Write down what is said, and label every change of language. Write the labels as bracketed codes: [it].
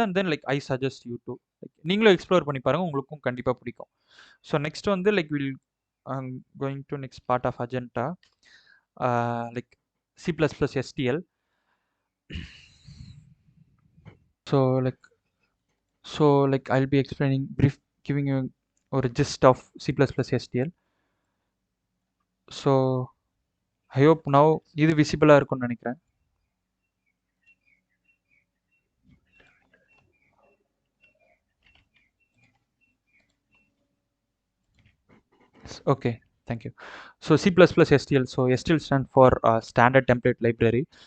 [ta] And then like [en] I suggest you to [ta] like நீங்களும் explore பண்ணி பாருங்கள், உங்களுக்கும் கண்டிப்பாக பிடிக்கும். [en] So next வந்து like will going to next part of agenda like C++ STL. So like I'll be explaining brief, giving you or a gist of C++ STL. So I hope now [ta] இது விசிபிளாக இருக்கும்னு நினைக்கிறேன். [en] Okay, thank you. So C++ STL. So STL stand for Standard Template Library.